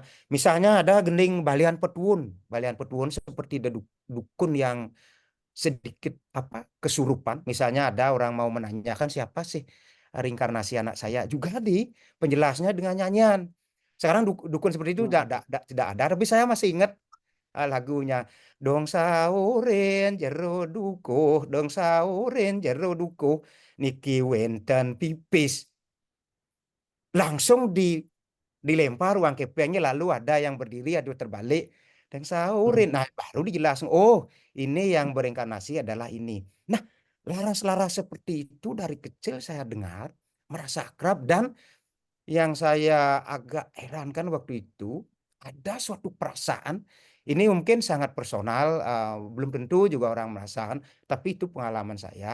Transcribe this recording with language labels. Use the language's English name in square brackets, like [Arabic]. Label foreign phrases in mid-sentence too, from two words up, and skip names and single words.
[Indonesian] Misalnya ada gending Balian Petuun. Balian Petuun seperti dukun yang sedikit kesurupan. Misalnya ada orang mau menanyakan siapa sih reinkarnasi anak saya, juga di penjelasnya dengan nyanyian. Sekarang dukun seperti itu tidak ada, tapi saya masih ingat lagunya [Balinese] dong sauren jero dukuh, dong sauren jero dukuh, niki wenten pipis. [Indonesian] Langsung dilempar uang kepengnya, lalu ada yang berdiri ada terbalik dan saurin. Nah, baru dijelasin, oh ini yang berinkarnasi adalah ini. Nah, laras-laras seperti itu dari kecil saya dengar, merasa akrab, dan yang saya agak herankan waktu itu ada suatu perasaan, ini mungkin sangat personal, belum tentu juga orang merasakan, tapi itu pengalaman saya.